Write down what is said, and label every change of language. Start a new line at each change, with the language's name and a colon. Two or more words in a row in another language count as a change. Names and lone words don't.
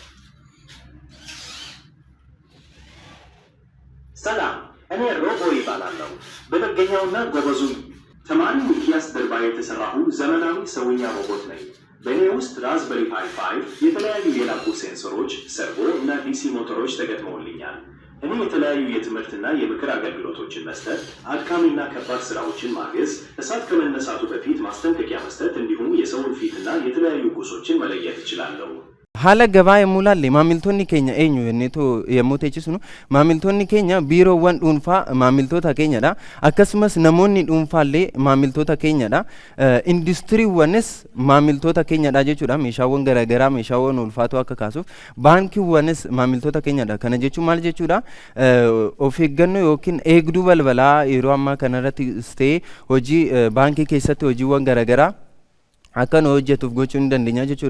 Amharic: ሰላም እኔ ሮቦ ይባላለሁ። በመገኛውና ጎበዙ ተማሪ ሚኪያስ ድርባ የተሰራሁ ዘመናዊ ሰውኛ ሮቦት ነኝ። በእኔ ውስጥ ራዝበሪ ፓይ 5 የተለያዩ የላፑ ሴንሰሮች፣ ሰርቮ እና ዲሲ ሞተሮች ተገጥመውልኛል። እኔ የተለያዩ የትምህርትና የምክር አገልግሎቶችን መስጠት፣ አድካሚና ከባድ ስራዎችን ማገዝ፣ እሳት ከመነሳቱ በፊት ማስጠንቀቂያ መስጠት እንዲሁም የሰውን ፊትና የተለያዩ ቁሶችን መለየት እችላለሁ።
Oromo: haala gabaa yommuu laalle maamiltoonni keenya eenyu jenneetu yommuu teechisnu maamiltoonni keenya biiroowwan dhuunfaa maamiltoota keenyadha akkasumas namoonni dhuunfaallee maamiltoota keenyadha industiriiwwanis maamiltoota keenyadha jechuudha meeshaawwan garaagaraa meeshaawwan ulfaatoo akka kaasuuf baankiiwwanis maamiltoota keenyadha kana jechuun maal jechuudha of eeggannoo yookiin eegduu balbalaa yeroo ammaa kanarratti ta'ee hojii baankii keessatti hojiiwwan garaagaraa akkan hojjetuuf gochuu ni dandeenya jechuudha.